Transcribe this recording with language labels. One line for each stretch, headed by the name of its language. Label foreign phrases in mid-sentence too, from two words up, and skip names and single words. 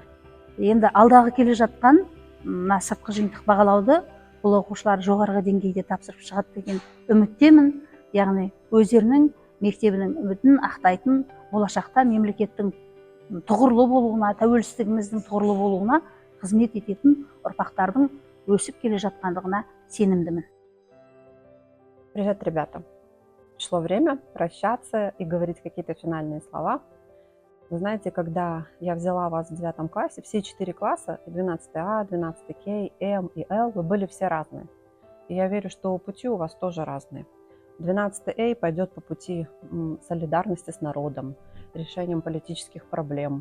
Kazakh: Енді алдағы келе жатқан сыртқы жиынтық бағалауды бұл оқушылар жоғарғы деңгейде тапсырып шығады деген үміттемін. Яғни өздерінің мектебінің үмітін ақтайтын, болашақта мемлекеттің тұғырлы болуына, тәуелсіздігіміздің тұғырлы болуына қызмет ететін ұрпақтардың өсіп келе жатқандығына сенімдімін.
Russian: Привет, ребята! Пришло время прощаться и говорить какие-то финальные слова. Вы знаете, когда я взяла вас в 9 классе, все 4 класса, 12А, 12К, М и Л, вы были все разные. И я верю, что пути у вас тоже разные. 12А пойдет по пути солидарности с народом, решением политических проблем.